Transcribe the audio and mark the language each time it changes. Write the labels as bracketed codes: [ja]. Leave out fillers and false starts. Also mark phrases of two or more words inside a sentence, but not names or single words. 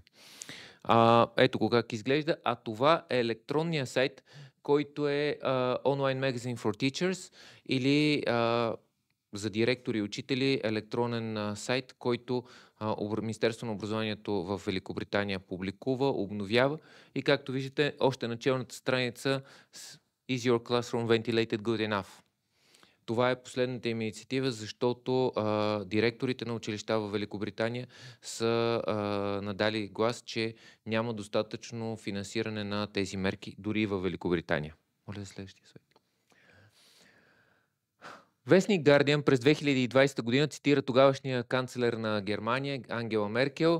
[bg] Ето го как изглежда. А това е електронния сайт, който е Online Magazine for Teachers или за директори и учители електронен сайт, който Министерството на образованието в Великобритания публикува, обновява и както виждате, още началната страница [en] Is your classroom ventilated good enough? [bg] Това е последната им инициатива, защото директорите на училища в Великобритания са надали глас, че няма достатъчно финансиране на тези мерки, дори и в Великобритания. Моля за следващия слайд. Вестник Guardian през 2020 година цитира тогавашния канцлер на Германия Ангела Меркел.